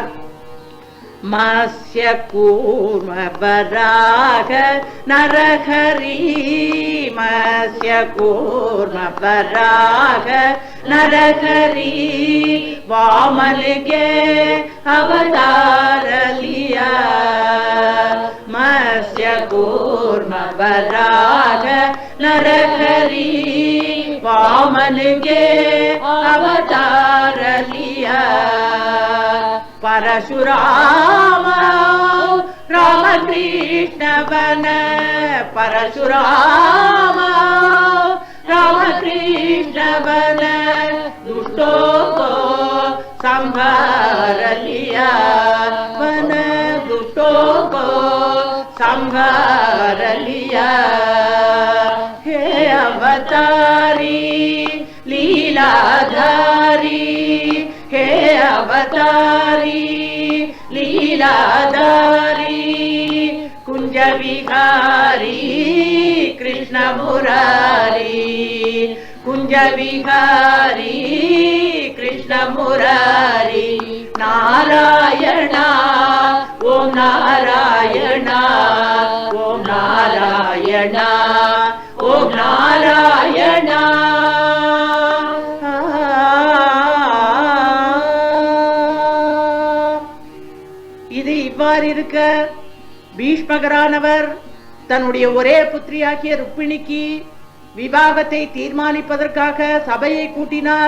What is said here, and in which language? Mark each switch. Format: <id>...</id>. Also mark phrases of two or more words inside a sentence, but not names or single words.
<hi>मत्स्य कूर्म वराह नरहरि मत्स्य कूर्म वराह नरहरि वामन के अवतार लिया मत्स्य कूर्म वराह नरहरि वामन के अवतार लिया परशुराम रामकृष्ण वन परशुराम रामकृष्ण वन दुष्टों को संभार लिया वन दुष्टों को संभार लिया हे अवतारी लीलाधारी हे अवतारी लीलाधारी कुंज विहारी कृष्ण मुरारी कुंज विहारी कृष्ण मुरारी नारायणा ओम नारायणा ओम नारायणा ओम नारायणा.</hi> <ta>இருக்க பீஷ்மகரானவர் தன்னுடைய ஒரே புத்திரியாகிய ருக்மிணிக்கு விவாகத்தை தீர்மானிப்பதற்காக சபையை கூட்டினார்.</ta>